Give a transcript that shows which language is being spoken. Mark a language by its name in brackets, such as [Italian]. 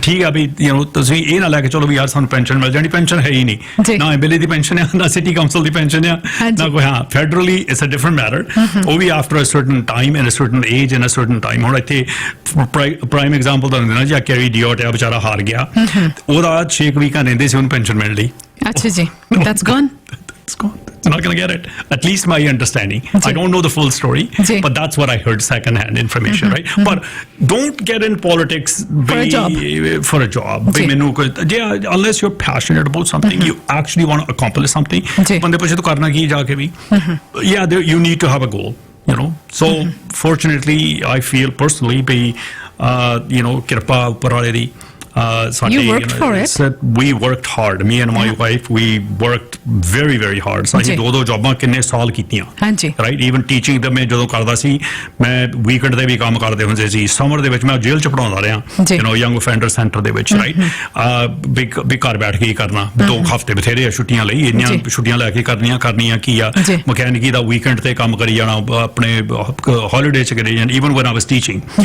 [Punjabi] ਠੀਕ ਆ ਵੀ you know ਤੁਸੀਂ ਇਹ ਨਾ ਲੈ ਕੇ ਚਲੋ ਵੀ ਯਾਰ ਸਾਨੂੰ ਪੈਨਸ਼ਨ ਮਿਲ ਜਾਣੀ, ਪੈਨਸ਼ਨ ਹੈ ਹੀ ਨਹੀਂ, ਨਾ ਐਮਐਲਏ ਦੀ ਪੈਨਸ਼ਨ ਆ, ਨਾ ਸਿਟੀ ਕਾਉਂਸਲ ਦੀ ਪੈਨਸ਼ਨ ਆ, ਨਾ ਕੋਈ। [English] ਹਾਂ, federally it's a different matter. [Punjabi] ਉਹ ਵੀ [English] After a certain time and a certain age and a certain time. [Punjabi] ਹੁਣ ਇੱਥੇ ਪ੍ਰਾਈਮ ਐਗਜ਼ਾਮਪਲ ਤੁਹਾਨੂੰ ਦੇਣਾ ਜੀ, ਕੈਰੀ ਡਿਓਟ ਆ ਵਿਚਾਰਾ ਹਾਰ ਗਿਆ, ਉਹਦਾ 6 ਵੀਕਾਂ ਰਹਿੰਦੇ ਸੀ ਉਹਨੂੰ ਪੈਨਸ਼ਨ ਮਿਲਣ ਲਈ। ਅੱਛਾ ਜੀ, [English] that's gone. It's gone. It's not going to get it. At least my understanding. I don't know the full story, but that's what I heard second-hand information, right? But don't get in politics for a job. Unless you're passionate about something, you actually want to accomplish something. [Punjabi] Bande puche to karna ki jaake bhi. [English] Yeah, you need to have a goal, you know. So fortunately, I feel personally, you know, [Punjabi] kirpa upar wale di. [English] You worked for it. We worked hard. Me and my wife, we worked very, very hard. [Punjabi] ਅਸੀਂ ਦੋ ਜੌਬਾਂ ਕਿੰਨੇ ਸਾਲ ਕੀਤੀਆਂ, right. Even teaching ਦਾ ਮੈਂ ਜਦੋਂ ਕਰਦਾ ਸੀ, ਮੈਂ weekend ਦੇ ਵੀ ਕੰਮ ਕਰਦੇ ਹੁੰਦੇ ਸੀ। ਸਮਰ ਦੇ ਵਿੱਚ ਮੈਂ ਜੇਲ੍ਹ ਚ ਪੜਾਉਂਦਾ ਰਿਹਾ, [English] you know young offender centre [Punjabi] ਦੇ ਵਿੱਚ, ਰਾਈਟ। ਵੀ ਘਰ ਬੈਠ ਕੇ ਹੀ ਕਰਨਾ, 2 ਹਫ਼ਤੇ ਬਥੇਰੇ ਛੁੱਟੀਆਂ ਲਈ, ਇੰਨੀਆਂ ਛੁੱਟੀਆਂ ਲੈ ਕੇ ਕਰਨੀਆਂ ਕੀ ਆ, ਮਕੈਨਿਕੀ ਦਾ ਵੀਕਐਂਡ ਤੇ ਕੰਮ ਕਰੀ ਜਾਣਾ, ਆਪਣੇ ਹੌਲੀਡੇ ਚ ਕਰੀ ਜਾਣਾ, [English] Even when I was teaching.